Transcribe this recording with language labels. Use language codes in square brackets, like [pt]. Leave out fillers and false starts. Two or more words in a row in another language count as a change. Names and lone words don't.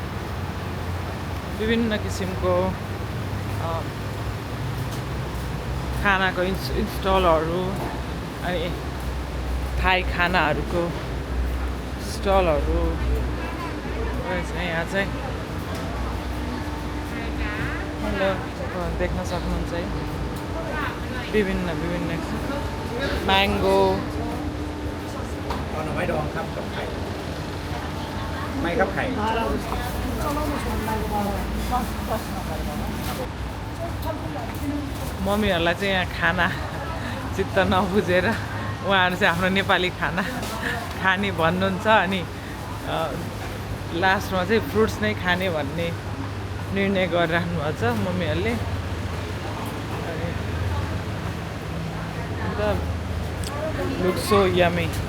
[ne] खानाको स्टलहरू अनि थाई खानाहरूको स्टलहरू रहेछ यहाँ चाहिँ देख्न सक्नुहुन्छ है विभिन्न म्याङ्गो [th] เอาหน่อไม้ดองครับกับไข่ไม่ครับไข่ [ne] मम्मीहरूलाई चाहिँ यहाँ खाना चित्त नबुझेर उहाँहरू चाहिँ आफ्नो नेपाली खाना खाने भन्नुहुन्छ अनि लास्टमा चाहिँ फ्रुट्स नै खाने भन्ने निर्णय गरिराख्नु भएको छ मम्मीहरूले अन्त [en] looks so yummy